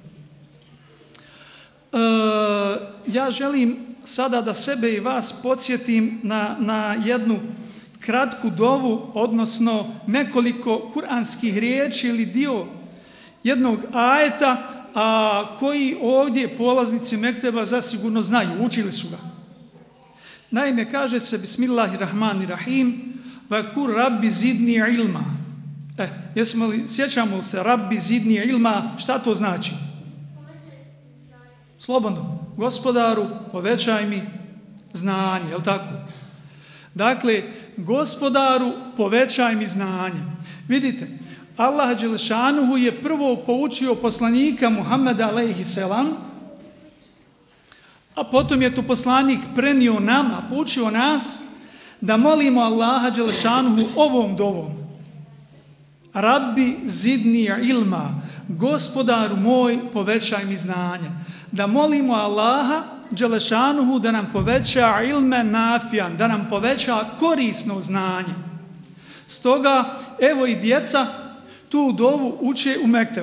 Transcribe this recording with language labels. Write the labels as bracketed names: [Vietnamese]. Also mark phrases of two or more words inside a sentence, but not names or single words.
[Bosnian] Ja želim sada da sebe i vas podsjetim na jednu kratku dovu, odnosno nekoliko kuranskih riječi ili dio jednog ajeta, a koji ovdje polaznici mekteba zasigurno znaju, učili su ga. Naime, kaže se Bismillahirrahmanirrahim, [Arabic] وقل رب زدني علما. [Bosnian] Sjećamo li se [Arabic] رب زدني علما, [Bosnian] šta to znači? Slobodno, gospodaru, povećaj mi znanje, je li tako? Dakle, gospodaru, povećaj mi znanje. Vidite, Allah dželešanuhu je prvo poučio poslanika Muhammeda [Arabic] عليه السلام, [Bosnian] a potom je to poslanik prenio nama, poučio nas da molimo Allaha dželešanuhu ovom dovom. [Arabic] رب زدني علما, [Bosnian] gospodaru moj, povećaj mi znanje. Da molimo Allaha dželešanuhu da nam poveća [Arabic] علما نافعا, [Bosnian] da nam poveća korisno znanje. Stoga, evo i djeca tu dovu uče u mektebu.